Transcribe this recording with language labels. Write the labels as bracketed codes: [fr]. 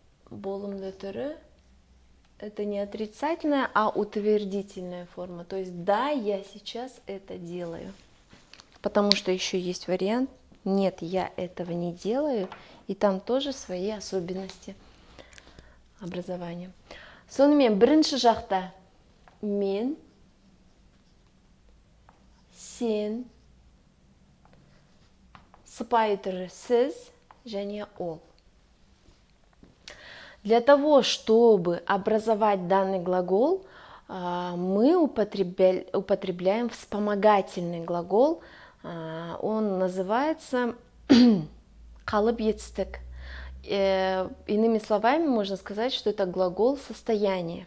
[kk] Болымды түрі. [ru] Это не отрицательная, а утвердительная форма. То есть да, я сейчас это делаю. Потому что еще есть вариант нет, я этого не делаю. И там тоже свои особенности образования. [kk] Сонымен бірінші жақта мен, сен, сыпайы түрі сіз және ол. [ru] Для того, чтобы образовать данный глагол, мы употребляем вспомогательный глагол. Он называется [kk] қалып етістік. [ru] Иными словами, можно сказать, что это глагол состояния.